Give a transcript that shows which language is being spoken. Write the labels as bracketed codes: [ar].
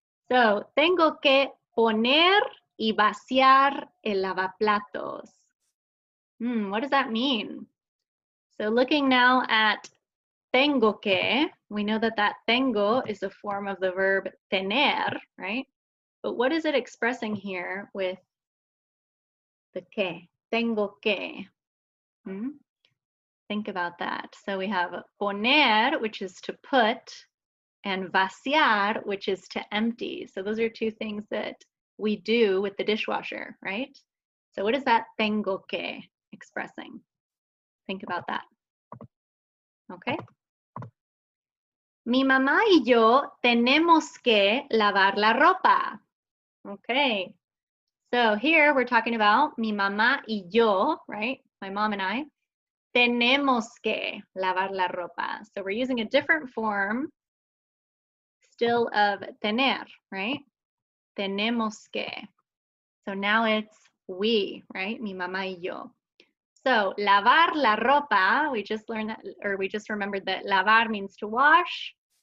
[es] So, tengo que poner y vaciar el lavaplatos. [en] What does that mean? So looking now at tengo que, we know that that tengo is a form of the verb tener, right? But what is it expressing here with the que? Tengo que. Think about that. So we have poner, which is to put, and vaciar, which is to empty. So those are two things that we do with the dishwasher, right? So what is that tengo que expressing? Think about that. Okay. [es] Mi mamá y yo tenemos que lavar la ropa. [en] Okay. So here we're talking about [es] mi mamá y yo, [en] right? My mom and I. [es] Tenemos que lavar la ropa. [en] So we're using a different form still of tener, right? [es] Tenemos que. [en] So now it's we, right? [es] Mi mamá y yo. [en] So [es] lavar la ropa, [en] we just learned that, or we just remembered that lavar means to wash.